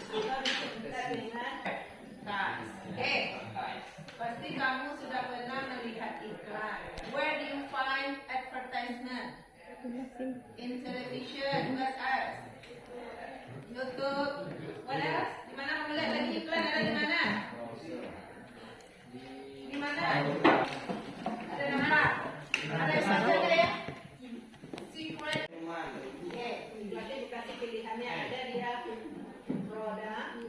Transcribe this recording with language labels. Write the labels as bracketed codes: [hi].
[id] Kita bisa dengan advertise. Okay. Pasti kamu sudah pernah melihat iklan. [en] Where do you find advertisement? In television, what else? YouTube, what else? [id] Di mana kamu lihat lagi iklan? Ada di mana? Di mana? Ada nampak? Ada yang baca ada ya? Secret. Oke, berarti dikasih pilihannya ada dia produk.